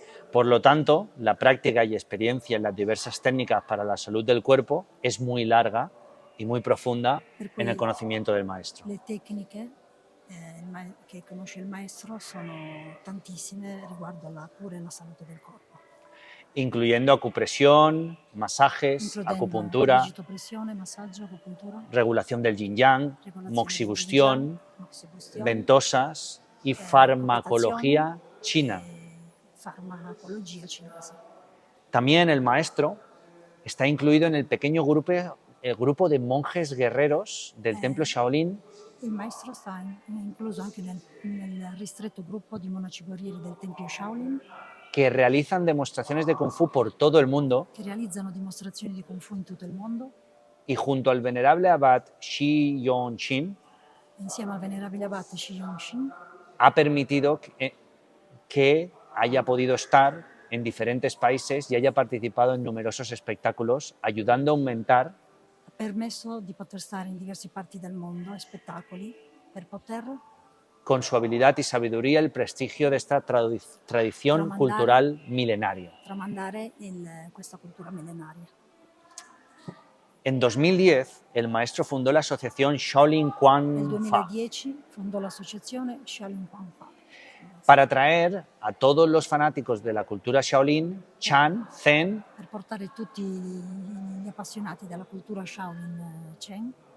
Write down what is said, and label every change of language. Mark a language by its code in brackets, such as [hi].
[es] Por lo tanto, la práctica y experiencia en las diversas técnicas para la salud del cuerpo es muy larga y muy profunda [it] Per cui [es] en el conocimiento del maestro. [it] le tecniche che conosce il maestro sono tantissime riguardo alla cura e alla salute del corpo, [es] Incluyendo acupresión, masajes, [it] includendo [es] acupuntura, [it] digitopressione, massaggio, acupuntura, [es] regulación del yin-yang, [it] regolazione [es] moxibustión, [it] del yin, moxibustione, [es] ventosas y farmacología china. [it] farmacologia cinese. [es] También el maestro está incluido en el pequeño grupo de monjes guerreros del templo Shaolin [it] Il maestro sta incluso anche nel ristretto gruppo di monaci guerrieri del tempio Shaolin [es] que realizan demostraciones de Kung Fu por todo el mundo [it] che realizzano dimostrazioni di Kung Fu in tutto il mondo, [es] y junto al venerable abad Shi Yongqin [it] insieme al venerabile abate Shi Yongqin, [es] ha permitido que haya podido estar en diferentes países y haya participado en numerosos espectáculos, ayudando a aumentar [it] ha permesso di poter stare in diverse parti del mondo e spettacoli per poter [es] con su habilidad y sabiduría el prestigio de esta tradición cultural milenaria. [it] tramandare questa cultura millenaria. [es] En 2010, el maestro fundó la asociación Shaolin [it] Nel Quan Fa 2010 fondò l'associazione Shaolin Quan Fa [es] para atraer a todos los fanáticos de la cultura Shaolin, Chan, Zen, [it] per portare tutti gli appassionati della cultura Shaolin Chen,